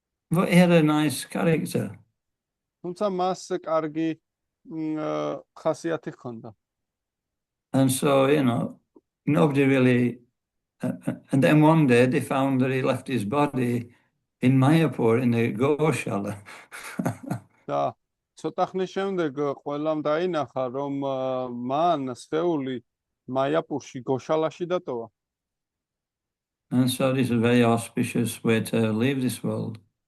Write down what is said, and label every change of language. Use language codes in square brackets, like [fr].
[en] But he had a nice character. [ka] თუმცა მას კარგი ხასიათი ჰქონდა. [en] And so, nobody really... and then one day they found that he left his body in Mayapur, in the Goshala. [ka] და ცოტა ხნის შემდეგ ყველამ დაინახა, რომ მან სხეული მაიაპურში, გოშალაში დატოვა. [en] And so this is a very auspicious way to leave this world.